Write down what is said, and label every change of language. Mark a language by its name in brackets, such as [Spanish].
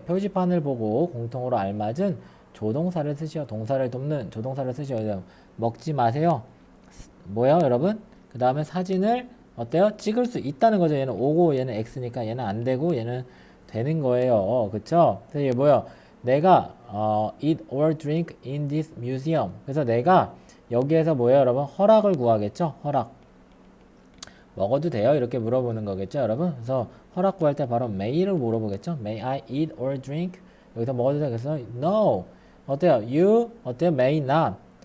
[Korean] 표지판을 보고 공통으로 알맞은 조동사를 쓰시오. 동사를 돕는 조동사를 쓰시오. 먹지 마세요. 뭐예요, 여러분? 그 다음에 사진을 어때요? 찍을 수 있다는 거죠. 얘는 오고 얘는 X니까 얘는 안 되고 얘는 되는 거예요. 그쵸? 그래서 이게 뭐예요? 내가 [English] eat or drink in this museum. [Korean] 그래서 내가 여기에서 뭐예요, 여러분? 허락을 구하겠죠? 허락. 먹어도 돼요? 이렇게 물어보는 거겠죠, 여러분? 그래서 허락 구할 때 바로 may를 물어보겠죠? [English] May I eat or drink? [Korean] 여기서 먹어도 돼. 그래서 [English] no. [Korean] 어때요? [English] You 어때요? May not.